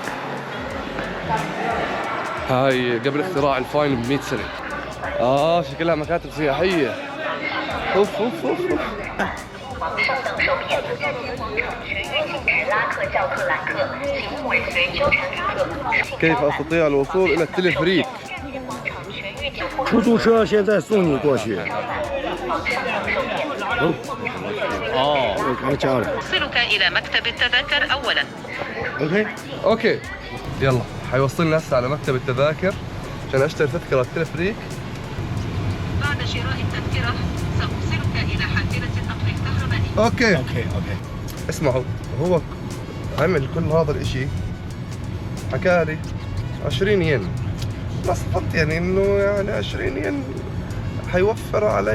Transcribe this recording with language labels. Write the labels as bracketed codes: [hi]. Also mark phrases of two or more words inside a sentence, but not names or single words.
[ar] هاي قبل اختراع الفاين ب100 سنة. شكلها مكاتب سياحية. اوف اوف اوف, أوف. كيف استطيع الوصول الى التلفريك؟ [zh] 出租车现在送你过去。我刚加了。 [ar] يوصلك إلى مكتب التذاكر أولا. اوكي يلا حيوصلنا هسه على مكتب التذاكر عشان اشتري تذكرة التلفريك. بعد شراء التذكرة سأوصلك إلى حافلة النقل الكهربائي. اوكي اسمعوا، هو عمل كل هذا الاشي حكالي 20 ين، بس قلت يعني انه يعني 20 ين حيوفر علي.